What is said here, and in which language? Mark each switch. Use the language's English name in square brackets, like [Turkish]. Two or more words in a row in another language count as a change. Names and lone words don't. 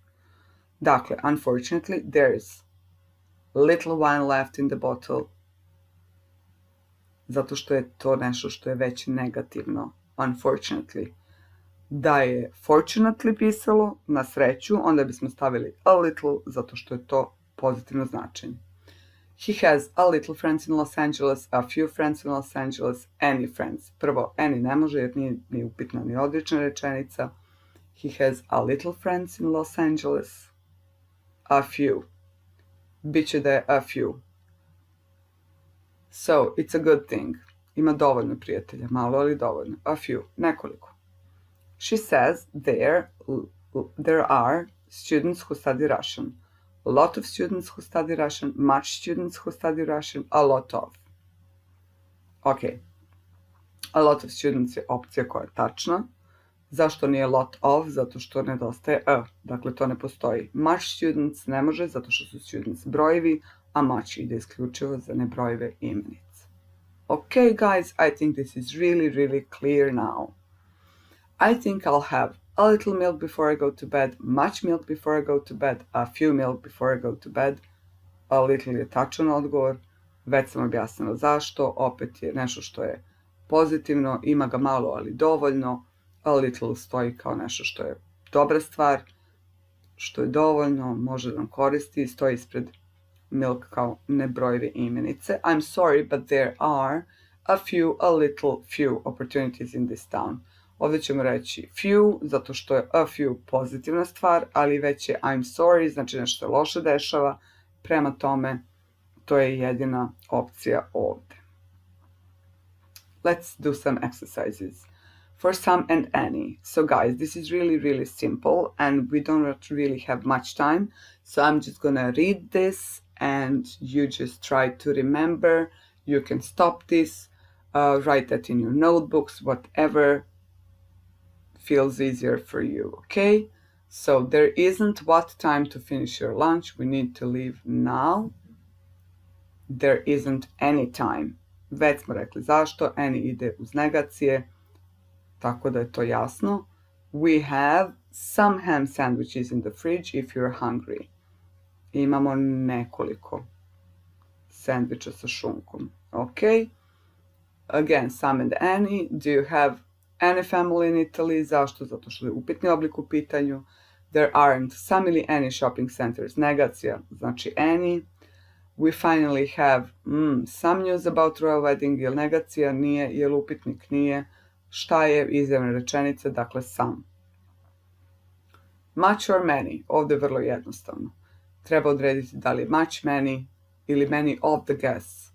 [Serbian] Dakle, [English] unfortunately, there's little wine left in the bottle, [Serbian] zato što je to nešto što je već negativno. [English] Unfortunately. [Serbian] Da je fortunately pisalo, na sreću, onda bismo stavili [English] a little, [Serbian] zato što je to pozitivno značenje. [English] He has a little friends in Los Angeles, a few friends in Los Angeles, any friends. [Serbian] Prvo, any ne može jer nije upitna ni odlična rečenica. [English] He has a little friends in Los Angeles, a few. [Serbian] Biće da je [English] a few. So, it's a good thing. [Serbian] Ima dovoljno prijatelja, malo ali dovoljno. [English] A few, nekoliko. She says there are students who study Russian. A lot of students who study Russian, much students who study Russian, a lot of. Ok. A lot of students [Serbian] je opcija koja je tačna. Zašto nije [English] lot of? [Serbian] Zato što nedostaje a. Dakle, to ne postoji. [English] Much students [Serbian] ne može, zato što su students brojevi, a much ide isključivo za nebrojive imenice. [English] Ok, guys, I think this is really clear now. I think I'll have a little milk before I go to bed, much milk before I go to bed, a few milk before I go to bed. A little [Serbian] je tačan odgovor. Već sam objasnila zašto. Opet je nešto što je pozitivno, ima ga malo ali dovoljno. [English] A little [Serbian] stoji kao nešto što je dobra stvar, što je dovoljno, može da nam koristi, stoji ispred milk kao nebrojive imenice. [English] I'm sorry, but there are a little few opportunities in this town. [Serbian] Ovdje ćemo reći few, zato što je a few pozitivna stvar, ali već je [English] I'm sorry, [Serbian] znači nešto se loše dešava, prema tome to je jedina opcija ovdje. [English] Let's do some exercises. For some and any. So guys, this is really simple and we don't really have much time. So I'm just gonna read this and you just try to remember. You can stop this, write that in your notebooks, whatever feels easier for you, okay? So there isn't what time to finish your lunch. We need to leave now. There isn't any time. [Serbian] Već smo rekli zašto. Any ide uz negacije. Tako da je to jasno. [English] We have some ham sandwiches in the fridge if you're hungry. [Serbian] Imamo nekoliko sandviča sa šunkom. [English] Ok. Again, some and any. Do you have any family in Italy? [Serbian] Zašto? Zato što je upitni oblik u pitanju. [English] There aren't some ili any shopping centers. [Serbian] Negacija, znači any. We finally have some news about royal wedding. Jel negacija? Nije. Jel upitnik? Nije. Šta je izjavna rečenica? Dakle, [English] some. Much or many? [Serbian] Ovdje je vrlo jednostavno. Treba odrediti da li je [English] much, many [Serbian] ili [English] many of the guests.